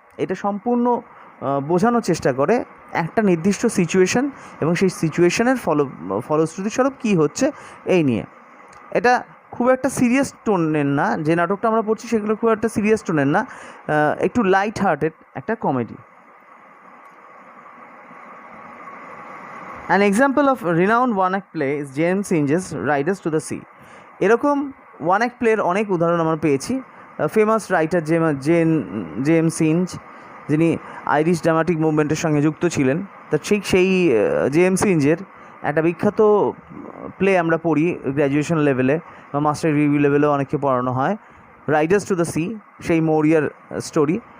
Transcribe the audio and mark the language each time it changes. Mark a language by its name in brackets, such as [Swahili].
[Bangla] এটা সম্পূর্ণ বোঝানোর চেষ্টা করে একটা নির্দিষ্ট সিচুয়েশন এবং সেই সিচুয়েশনের ফলশ্রুতিস্বরূপ কী হচ্ছে এই নিয়ে। এটা খুব একটা সিরিয়াস টোনের না, যে নাটকটা আমরা পড়ছি সেগুলো খুব একটা সিরিয়াস টোনের না, একটু লাইট হার্টেড একটা comedy. [English] An example of renowned one-act play is James Synge's Riders to the Sea. [Bangla] এরকম ওয়ান অ্যাক্ট প্লের অনেক উদাহরণ আমরা পেয়েছি। ফেমাস রাইটার জেমস সিঞ্জ, যিনি আইরিশ ড্রামাটিক মুভমেন্টের সঙ্গে যুক্ত ছিলেন, তা ঠিক সেই জেমস সিঞ্জের একটা বিখ্যাত প্লে আমরা পড়ি গ্র্যাজুয়েশন লেভেলে বা মাস্টার ডিগ্রি লেভেলেও অনেককে পড়ানো হয়, রাইডার্স টু দ্য সি, সেই মৌরিয়ার স্টোরি।